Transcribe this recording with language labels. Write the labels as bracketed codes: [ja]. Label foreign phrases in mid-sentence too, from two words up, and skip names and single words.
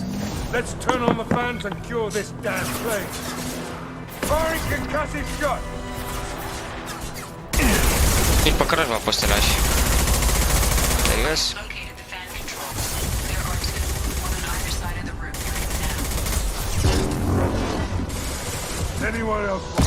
[en] Let's turn on the fans and cure this damn plague. Firing concussive shot. [ro] Din păcate m-a pus lași. Serios? [en] Anyone else?